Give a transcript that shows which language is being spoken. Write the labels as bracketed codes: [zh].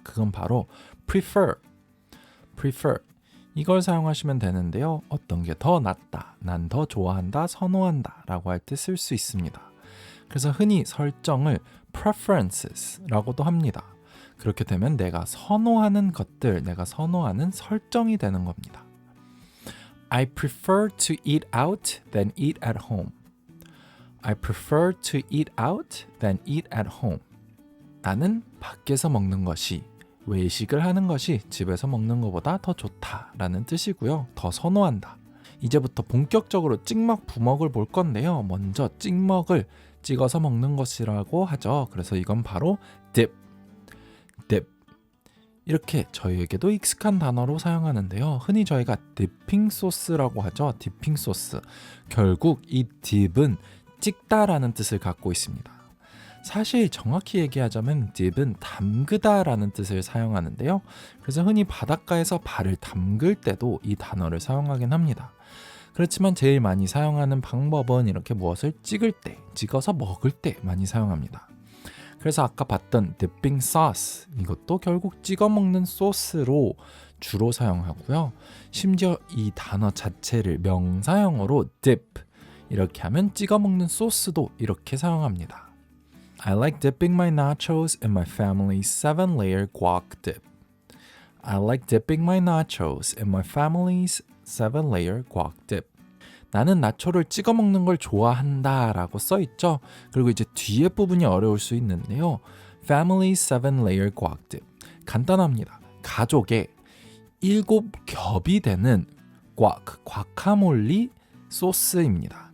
[ko] 그건 바로 prefer. 이걸 사용하시면 되는데요. 어떤 게 더 낫다, 난 더 좋아한다, 선호한다 라고 할 때 쓸 수 있습니다. 그래서 흔히 설정을 preferences 라고도 합니다. 그렇게 되면 내가 선호하는 것들, 내가 선호하는 설정이 되는 겁니다. [en] I prefer to eat out than eat at home. I prefer to eat out than eat at home. [ko] 나는 밖에서 먹는 것이, 외식을 하는 것이 집에서 먹는 것보다 더 좋다라는 뜻이고요. 더 선호한다. 이제부터 본격적으로 찍먹 부먹을 볼 건데요. 먼저 찍먹을 찍어서 먹는 것이라고 하죠. 그래서 이건 바로 dip. 이렇게 저희에게도 익숙한 단어로 사용하는데요. 흔히 저희가 디핑 소스라고 하죠. 디핑 소스. 결국 이 dip은 찍다라는 뜻을 갖고 있습니다. 사실 정확히 얘기하자면 dip은 담그다라는 뜻을 사용하는데요. 그래서 흔히 바닷가에서 발을 담글 때도 이 단어를 사용하긴 합니다. 그렇지만 제일 많이 사용하는 방법은 이렇게 무엇을 찍을 때, 찍어서 먹을 때 많이 사용합니다. 그래서 아까 봤던 dipping sauce, 이것도 결국 찍어 먹는 소스로 주로 사용하고요. 심지어 이 단어 자체를 명사형어로 dip, 이렇게 하면 찍어 먹는 소스도 이렇게 사용합니다. [en] I like dipping my nachos in my family's 7-layer guac dip. I like dipping my nachos in my family's 7-layer guac dip. [ko] 나는 나초를 찍어 먹는 걸 좋아한다 라고 써있죠. 그리고 이제 뒤에 부분이 어려울 수 있는데요. [en] Family's 7-layer guac dip. [ko] 간단합니다. 가족의 7겹이 되는 과카몰리 소스입니다.